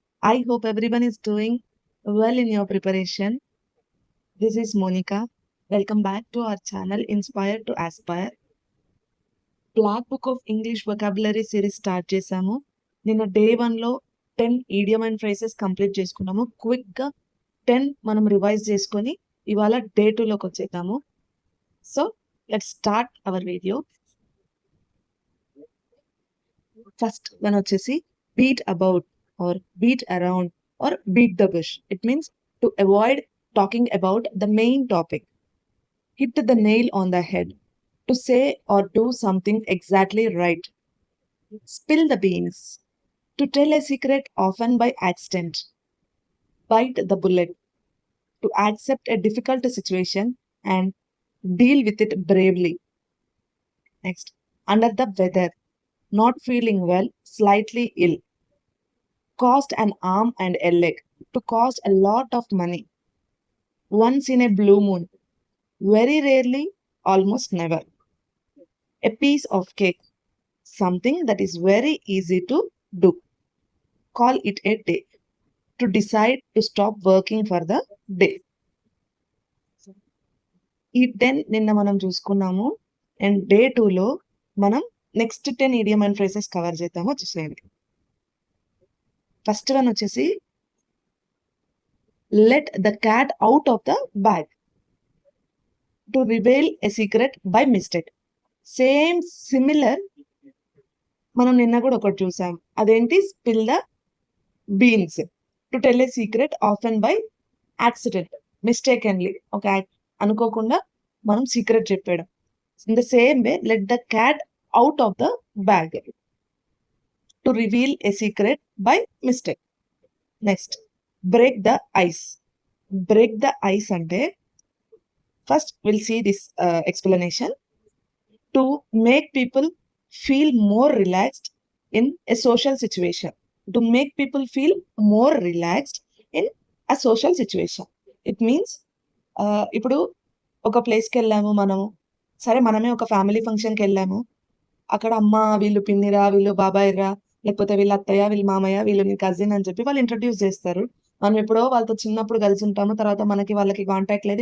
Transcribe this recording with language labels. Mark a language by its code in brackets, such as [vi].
[en] I hope everyone is doing well in your preparation. This is Monica. Welcome back to our channel Inspire to Aspire. [te] Black book of English vocabulary series start చేశాము. నిన్న day 1లో 10 ఈడియం and phrases complete చేసుకున్నాము. క్విక్గా 10 మనం revise చేసుకొని ఇవాళ day 2లోకి వచ్చేద్దాము. [en] So let's start our video. First one వచ్చేసి beat about or beat around or beat the bush. It means to avoid talking about the main topic. Hit the nail on the head. To say or do something exactly right. Spill the beans. To tell a secret often by accident. Bite the bullet. To accept a difficult situation and deal with it bravely. Next, under the weather. Not feeling well, slightly ill. Cost an arm and a leg. To cost a lot of money. Once in a blue moon. Very rarely, almost never. A piece of cake, something that is very easy to do. Call it a day. To decide to stop working for the day. [te] ఈ 10 నిన్న మనం చూసుకున్నాము. And day 2లో మనం next 10 ఈడియం and phrases cover చేద్దాము. చూసేయండి. [en] First one వచ్చేసి let the cat out of the bag. To reveal a secret by mistake. Same similar [te] మనం నిన్న కూడా ఒకటి చూసాం. అదేంటి? [en] Spill the beans. To tell a secret often by accident, mistakenly, [te] ఒక అనుకోకుండా మనం సీక్రెట్ చెప్పాడు. [en] In the same way let the cat out of the bag. To reveal a secret by mistake. Next, break the ice. Break the ice అంటే first will see this explanation. To make people feel more relaxed in a social situation. To make people feel more relaxed in a social situation. It means [te] ఇప్పుడు ఒక ప్లేస్కి వెళ్ళాము మనము. సరే, మనమే ఒక family ఫంక్షన్కి వెళ్ళాము. అక్కడ అమ్మ వీళ్ళు పిన్నిరా, వీళ్ళు బాబాయ్రా, లేకపోతే వీళ్ళ అత్తయ్య, వీళ్ళ మామయ్య, వీళ్ళు నీ కజిన్ అని చెప్పి వాళ్ళు ఇంట్రడ్యూస్ చేస్తారు. మనం ఎప్పుడో వాళ్ళతో చిన్నప్పుడు కలిసి ఉంటాము. తర్వాత మనకి వాళ్ళకి కాంటాక్ట్ లేదు.